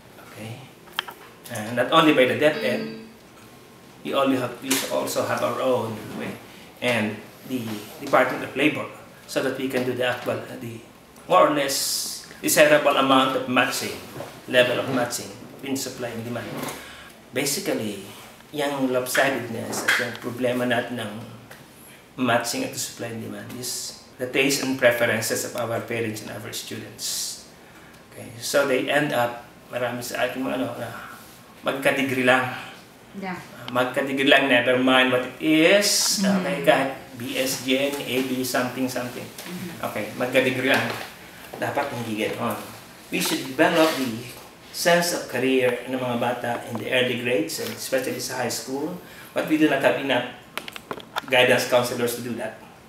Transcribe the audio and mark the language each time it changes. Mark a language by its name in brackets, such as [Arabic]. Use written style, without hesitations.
[English] Okay, and not only by the DepEd, we also have our own way, and the Department of Labor, so that we can do the more or less desirable amount of matching, level of matching between supply and demand. Basically, yung lopsidedness [Filipino] at yung problema natin ng [English] matching at supply and demand is the taste and preferences of our parents and our students. Okay, so they end up, [Filipino] marami sa ating mga magka-degree lang. [English] Yeah. [Filipino] Magka-degree lang, never mind what it is. Okay, kahit BSgen, AB, something. Okay, magka-degree lang. Dapat hindi ganoon. [English] We should develop the sense of career [Filipino] ng mga bata [English] in the early grades, and especially sa high school. But we do not have enough guidance counselors to do that.